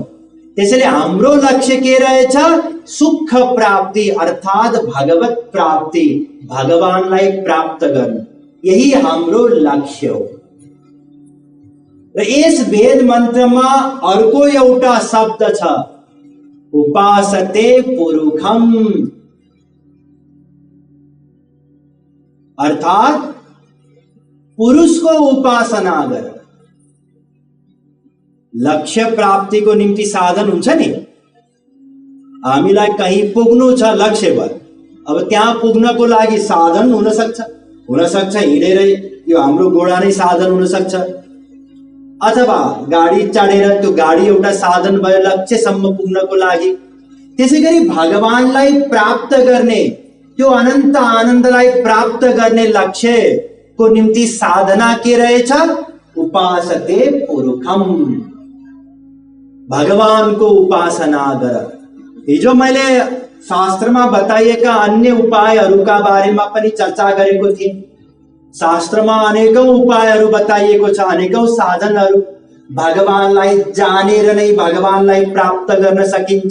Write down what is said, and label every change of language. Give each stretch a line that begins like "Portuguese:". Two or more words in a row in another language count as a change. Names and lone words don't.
Nepali: त्यसैले हाम्रो लक्ष्य के रहेछ? सुख प्राप्ति, अर्थात् भगवत प्राप्ति, भगवानलाई प्राप्त गर्नु। यही हाम्रो लक्ष्य हो। र यस वेद मन्त्रमा अर्को एउटा शब्द छ,
Sanskrit: उपासते पुरुषम।
Nepali: अर्थात पुरुषको उपासना गर। लक्ष्य प्राप्तिको निम्ति साधन हुन्छ नि, हामीलाई कहीँ पुग्नु छ लक्ष्यमा, अब त्यहाँ पुग्नको लागि साधन हुन सक्छ हिँडेरै, यो हाम्रो घोडा नै साधन हुन सक्छ, अथवा गाडी चढेर त्यो गाडी एउटा साधन भयो लक्ष्यसम्म पुग्नको लागि। त्यसैगरी भगवानलाई प्राप्त गर्ने, त्यो अनन्त आनन्दलाई प्राप्त गर्ने लक्ष्यको निम्ति साधना के रहेछ?
Sanskrit: उपासते पुरुषम,
Nepali: भगवानको उपासना गर। हिजो मैले शास्त्रमा बताइएका अन्य उपायहरूका बारेमा पनि चर्चा गरेको थिएँ। शास्त्रमा अनेकौं उपायहरू बताइएको छ, अनेकौं साधनहरू। भगवानलाई जानेर नै भगवानलाई प्राप्त गर्न सकिन्छ।